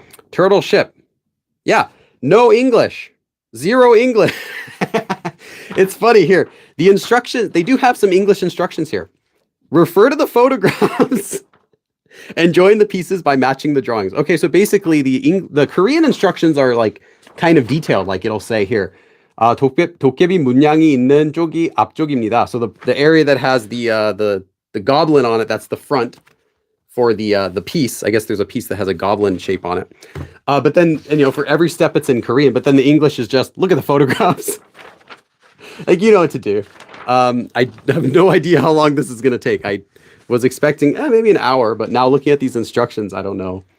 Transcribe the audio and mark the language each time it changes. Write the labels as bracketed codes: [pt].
[en] Turtle ship. Yeah, no English. Zero English. It's funny here. The instructions, they do have some English instructions here. Refer to the photographs and join the pieces by matching the drawings. Okay, so basically the Korean instructions are like kind of detailed. Like it'll say here, [ko] 도깨비 문양이 있는 쪽이 앞쪽입니다. [en] So the area that has the goblin on it, that's the front for the piece. I guess there's a piece that has a goblin shape on it. But then, for every step it's in Korean, but then the English is just, look at the photographs. Like, you know what to do. I have no idea how long this is going to take. I was expecting maybe an hour, but now looking at these instructions, I don't know.